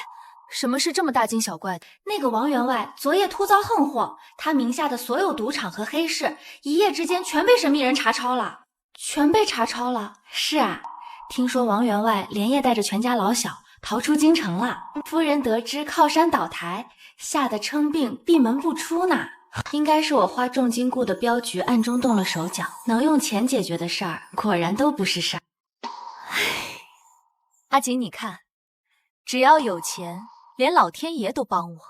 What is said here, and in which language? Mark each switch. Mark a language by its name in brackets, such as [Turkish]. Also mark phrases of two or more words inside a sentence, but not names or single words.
[Chinese] 什么事这么大惊小怪的？那个王员外昨夜突遭横祸，他名下的所有赌场和黑市，一夜之间全被神秘人查抄了。全被查抄了？是啊。听說王员外连夜帶着全家老小逃出京城了，夫人得知靠山倒台，嚇得稱病閉門不出呢。應該是我花重金雇的鏢局暗中動了手腳，能用錢解決的事兒，果然都不是事兒。阿景，你看，只要有錢，連老天爺都幫我。